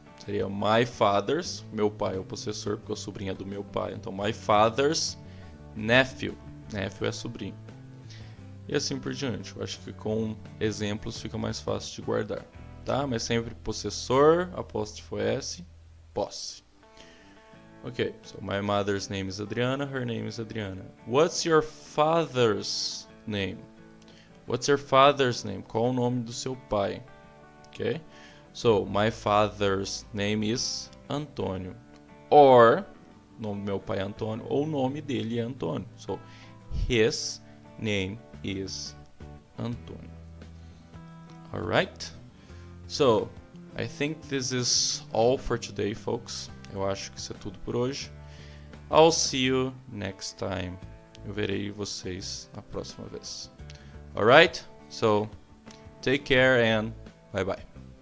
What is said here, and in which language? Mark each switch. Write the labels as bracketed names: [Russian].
[Portuguese] Seria my father's, meu pai é o possessor, porque o sobrinho é do meu pai. Então, my father's nephew, nephew é sobrinho. E assim por diante. Eu acho que com exemplos fica mais fácil de guardar, tá? Mas sempre possessor, apóstrofo S, posse. [English] Ok, so my mother's name is Adriana, her name is Adriana. What's your father's name? What's your father's name? [Portuguese] Qual o nome do seu pai? Ok? [English] So, my father's name is Antônio. [Portuguese] Or, o nome do meu pai é Antônio, ou o nome dele é Antônio. [English] So, his name is Antônio. Alright? So, I think this is all for today, folks. [Portuguese] Eu acho que isso é tudo por hoje. [English] I'll see you next time. [Portuguese] Eu verei vocês na próxima vez. [English] Alright? So, take care and bye bye.